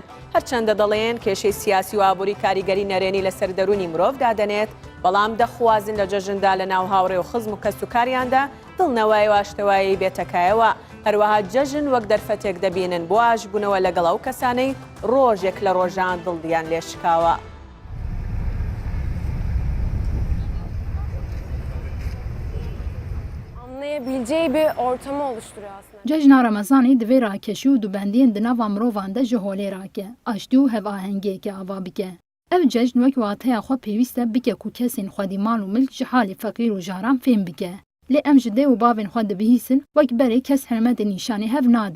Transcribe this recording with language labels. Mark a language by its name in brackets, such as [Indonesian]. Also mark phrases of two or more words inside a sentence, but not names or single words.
[Central Kurdish] هەرچەندە دەڵێن کێشەی سیاسی و ئابووری کاریگەری نەرێنی لەسەر دەرونی مرۆڤ دادەنێت، بەڵام دەخوازن لە جەژندا لە ناو هاوڕێ و خزم و کەسوکاریاندا دڵنەوەی و ئاشتەوایی بێتەکایەوە. هەروەها جەژن وەک دەرفەتێک دەبینن بۆ ئاشبوونەوە لەگەڵ ئەو کەسانەی ڕۆژێک لە ڕۆژان دڵدیان لێ شکاوە. [Turkish] Anlayabileceği bir ortamı oluşturuyor aslında. [Kurdish] Cejna Ramazanê divê rakeşî û dibendiyên di nava mirovan de ji holê rake, aştî û hevahengiyeke ava bike. Ev cejn wek wateya xwe pêwîst e bike ku kesên xwedîmal û milk ji halê feqîr û jaran fêm bike. Lê em ji dê û bavên xwe dibihîsin wek berê kes hirmetê nîşanî hev nade.